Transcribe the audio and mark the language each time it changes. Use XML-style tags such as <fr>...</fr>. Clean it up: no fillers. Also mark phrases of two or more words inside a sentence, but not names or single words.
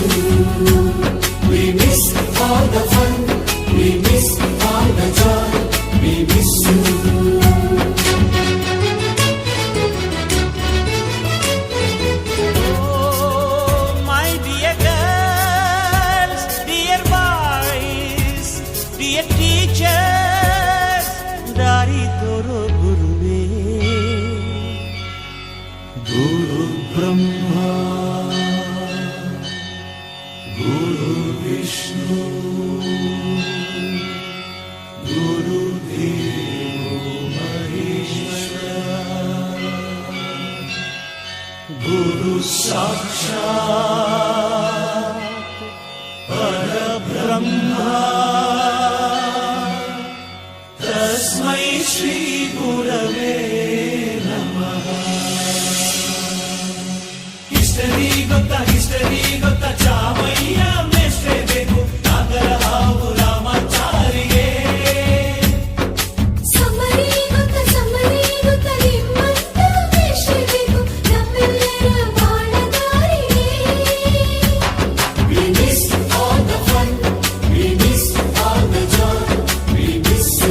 <en>We miss all the fun, we miss all the joy, we miss you. Oh, my dear girls, dear boys, dear teachers,</en> <kn>ದಾರಿ ತೋರೋ ಗುರುವೇ.</kn> <sa>गुरु ब्रह्मा, गुरु विष्णु, गुरु देवो महेश्वर, गुरु साक्षात् परब्रह्म, तस्मै श्री गुरवे नमः.</sa> <kn>ಹಿಸ್ಟರಿ ಗೊತ್ತಾ ಚಾಮಯ್ಯ ಮೇಷ್ಟ್ರೆ ಬೇಕು ನಾಗರ ಹಾವು ರಾಮಾಚಾರಿಗೆ. ಸಮರಿ ಗೊತ್ತ ನಿಮ್ಮಂತ ವೇಷಬೇಕು ನಮ್ಮೆಲ್ಲರ ಬಾಳದಾರಿಗೆ.</kn> <en>We miss all the fun, we miss all the joy, we miss you.</en>